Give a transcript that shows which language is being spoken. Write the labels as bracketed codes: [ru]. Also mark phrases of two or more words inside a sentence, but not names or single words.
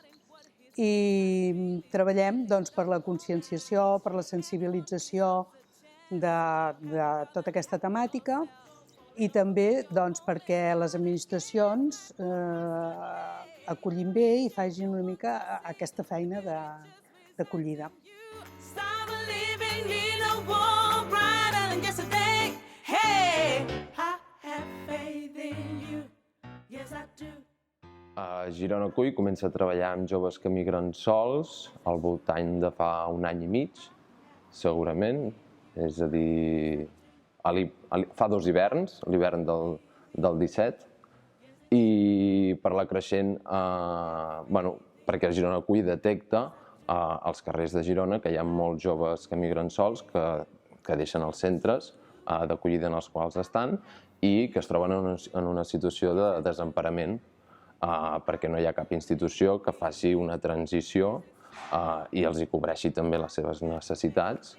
[ca] I treballem doncs, per la conscienciació, per la sensibilització de tota aquesta temàtica i també doncs, perquè les administracions acullin bé i facin una mica aquesta feina d'acollida. [en] Stop believing in a world brighter than just a day. Hey, I have faith in you. Yes, I do. [ca] A Girona Acull comença a treballar amb joves que migren sols al voltant de fa 1 any i mig, segurament. És a dir, fa 2 hiverns, l'hivern del 17, i per la creixent, perquè Girona Acull detecta als carrers de Girona que hi ha molts joves que migren sols, que deixen els centres d'acollida en els quals estan i que es troben en una situació de desemparament perquè no hi ha cap institució que faci una transició i els hi cobreixi també les seves necessitats.